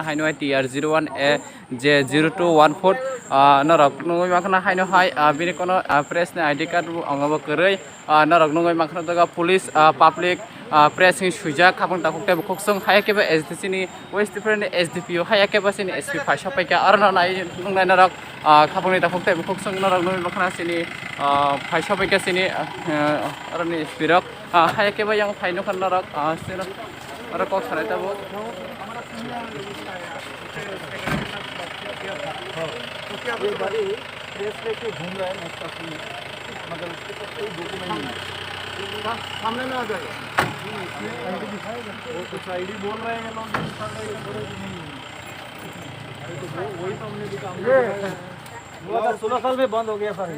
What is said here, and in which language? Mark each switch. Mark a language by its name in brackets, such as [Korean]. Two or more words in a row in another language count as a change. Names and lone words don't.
[Kok Borok] हायनो TR01 A J0214 नरक नंगै माखाना हायनो हाय बिनि कोनो प्रेस नि [English] ID card [Kok Borok] अंगाबो करै नरक नंगै माखाना दगा पुलिस पब्लिक प्रेस नि सुजा खाबां दा कुकटे बुखुकसं हाया केबा SDC नि [English] west different [Kok Borok] SDPO हाया केबा सिनि SP फाइसा फैका अर नाय नंगै नरक खाबांनि दा कुकटे बुखुकसं नरक नंगै माखाना सिनि फाइसा फैका सिनि अर नि स्पिरक हाया केबा yang फाइनो खान नरक सिनो अर कक सानाय ताबो [Hindi] ये गाड़ी प्रेस लेके घूम रहा है मतलब उसके पास कोई डॉक्यूमेंट नहीं है, सामने में आ जाएगा आईडी दिखाएगा, वो कुछ आईडी बोल रहे हैं लोग नहीं, अरे तो वही तो हमने भी काम किया 2016 साल में बंद हो गया सर ये।